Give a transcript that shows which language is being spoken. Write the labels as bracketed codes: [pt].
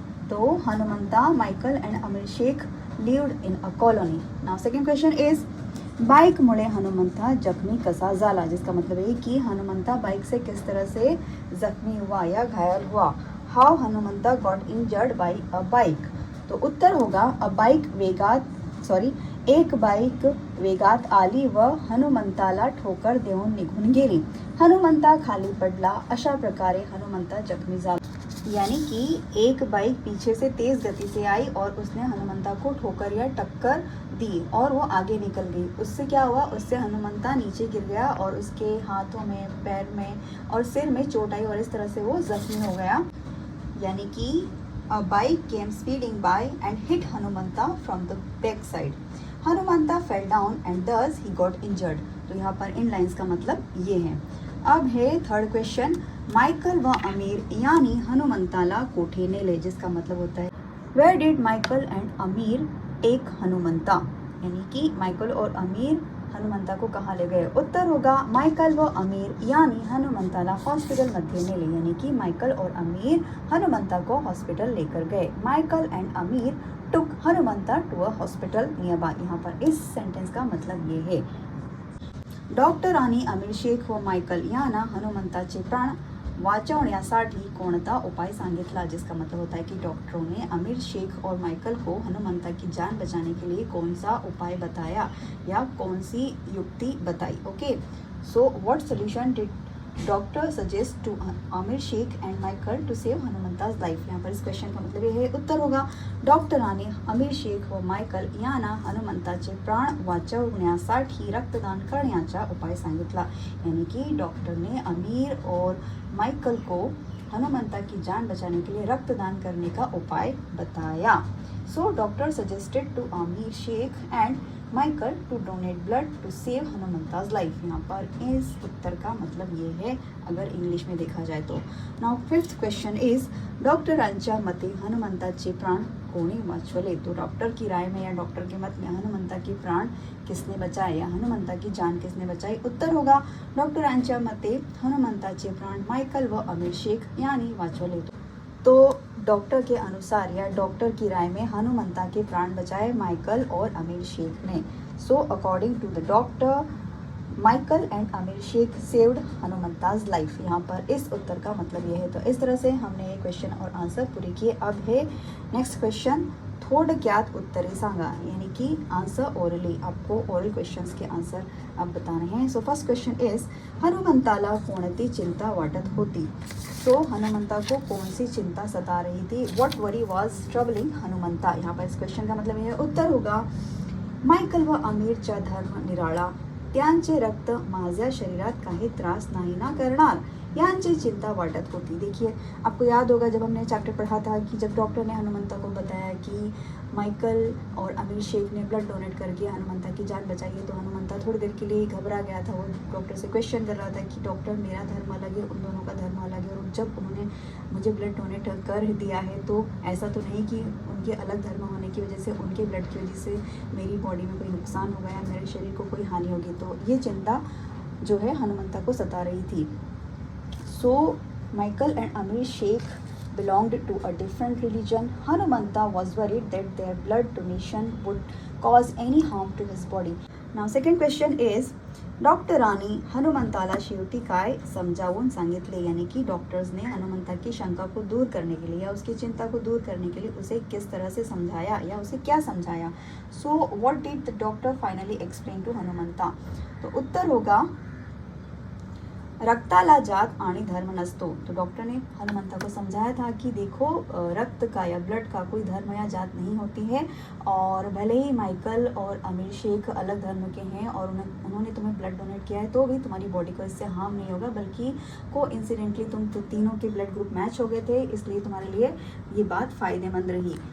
[en] तो Hanumanta, Michael and Aamir Shaikh lived in a colony. Now second question is, [mr] बाईकमुळे Hanumanta जखमी कसा झाला। [hi] जिसका मतलब है कि हनुमंता बाइक से किस तरह से जख्मी हुआ या घायल हुआ। [en] How Hanumanta got injured by a bike. [hi] तो उत्तर होगा [mr] एक बाईक वेगात आली व हनुमंताला ठोकर देऊन निघून गेली। हनुमंता खाली पडला, अशा प्रकारे हनुमंता जखमी झाला। [hi] यानी कि एक बाइक पीछे से तेज गति से आई और उसने हनुमंता को ठोकर या टक्कर दी और वो आगे निकल गई। उससे क्या हुआ, उससे हनुमंता नीचे गिर गया और उसके हाथों में, पैर में और सिर में चोट आई और इस तरह से वो जख्मी हो गया। यानी कि [en] A bike came speeding by and hit Hanumanta from the back side. Hanumanta fell down and thus he got injured. [hi] तो यहाँ पर इन लाइन्स का मतलब ये है। अब है [mr] थर्ड क्वेश्चन, माइकल व आमिर यानी हनुमंताला कोठे नेले। [hi] जिसका मतलब होता है [en] Where did Michael and Aamir take Hanumanta. [hi] यानी कि माइकल और आमिर हनुमंता को कहाँ ले गए। [mr] उत्तर होगा माइकल व आमिर यानी हनुमंताला हॉस्पिटल मध्ये नेले। [hi] यानी कि माइकल और आमिर हनुमंता को हॉस्पिटल लेकर गए। [en] Michael and Aamir took Hanumanta to a hospital nearby. [hi] यहाँ पर इस सेंटेंस का मतलब ये है, [mr] डॉक्टरांनी आमिर शेख व माइकल यांना हनुमंताचे प्राण वाचवण्यासाठी कोणता उपाय सांगितला। [hi] जिसका मतलब होता है कि डॉक्टरों ने आमिर शेख और माइकल को हनुमंता की जान बचाने के लिए कौन सा उपाय बताया या कौन सी युक्ति बताई। [en] Okay, so what solution did doctor suggest to Aamir Sheikh and Michael to save Hanumanta's life. [hi] यहाँ पर इस क्वेश्चन का मतलब ये है, उत्तर होगा [mr] डॉक्टरांनी आमिर शेख व माइकल यांना हनुमंताचे प्राण वाचवण्यासाठी रक्तदान करण्याचा उपाय सांगितला। [hi] यानी कि डॉक्टर ने आमिर और माइकल को हनुमंता की जान बचाने के लिए रक्तदान करने का उपाय बताया। [en] So doctor suggested to Aamir Sheikh and Michael to donate blood to save Hanumanta's life. [hi] यहाँ पर इस उत्तर का मतलब ये है अगर इंग्लिश में देखा जाए तो। [en] now fifth question is, [mr] डॉक्टरांच्या मते हनुमंताचे प्राण कोणी वाचवले। [hi] तो डॉक्टर की राय में या डॉक्टर के मत में हनुमंता के प्राण किसने बचाए या हनुमंता की जान किसने बचाई। [mr] उत्तर होगा डॉक्टरांच्या मते हनुमंताचे प्राण माइकल व आमिर शेख यानी वाचवले। [hi] तो डॉक्टर के अनुसार या डॉक्टर की राय में हनुमंता के प्राण बचाए माइकल और आमिर शेख ने। [en] So according to the doctor, Michael and Aamir Sheikh saved Hanumanta's life. [hi] यहाँ पर इस उत्तर का मतलब ये है। तो इस तरह से हमने ये क्वेश्चन और आंसर पूरे किए। अब है [en] next question, [mr] थोडक्यात उत्तरे सांगा। [hi] यानी कि [en] answer orally, [hi] आपको ओरल क्वेश्चंस के आंसर अब बताने हैं। [mr] सो फर्स्ट क्वेश्चन इज, हनुमंताला कोणती चिंता वाटत होती। [hi] तो हनुमंता को कौन सी चिंता सता रही थी। [en] What worry was troubling Hanumanta. [hi] यहाँ पर इस क्वेश्चन का मतलब ये है, उत्तर होगा [mr] माइकल व आमिरचा धर्म निराळा, त्यांचे रक्त माझ्या शरीरात काही त्रास नाही ना करणार यांची चिंता वाटत होती। [hi] देखिए, आपको याद होगा जब हमने चैप्टर पढ़ा था कि जब डॉक्टर ने हनुमंता को बताया कि माइकल और आमिर शेख ने ब्लड डोनेट करके हनुमंता की जान बचाई है, तो हनुमंता थोड़ी देर के लिए घबरा गया था। वो डॉक्टर से क्वेश्चन कर रहा था कि डॉक्टर, मेरा धर्म अलग है, उन दोनों का धर्म अलग है, और जब उन्होंने मुझे ब्लड डोनेट कर दिया है तो ऐसा तो नहीं कि उनके अलग धर्म होने की वजह से, उनके ब्लड की वजह से मेरी बॉडी में कोई नुकसान हो गया, मेरे शरीर को कोई हानि होगी। तो ये चिंता जो है हनुमंता को सता रही थी। [en] So Michael and Amir Sheikh belonged to a different religion. Hanumanta was worried that their blood donation would cause any harm to his body. Now second question is, [mr] डॉक्टरांनी हनुमंताला शेवटी काय समजावून सांगितले। [hi] यानी कि डॉक्टर्स ने हनुमंता की शंका को दूर करने के लिए या उसकी चिंता को दूर करने के लिए उसे किस तरह से समझाया या उसे क्या समझाया। [en] So what did the doctor finally explain to Hanumanta. [hi] तो उत्तर होगा [mr] रक्ताला जात आणि धर्म नसतो। [hi] तो डॉक्टर ने हनुमंता को समझाया था कि देखो रक्त का या ब्लड का कोई धर्म या जात नहीं होती है, और भले ही माइकल और अमीर शेख अलग धर्म के हैं और उन्होंने तुम्हें ब्लड डोनेट किया है तो भी तुम्हारी बॉडी को इससे हार्म नहीं होगा, बल्कि कोइंसिडेंटली तुम तो तीनों के ब्लड ग्रुप मैच हो गए थे, इसलिए तुम्हारे लिए ये बात फ़ायदेमंद रही।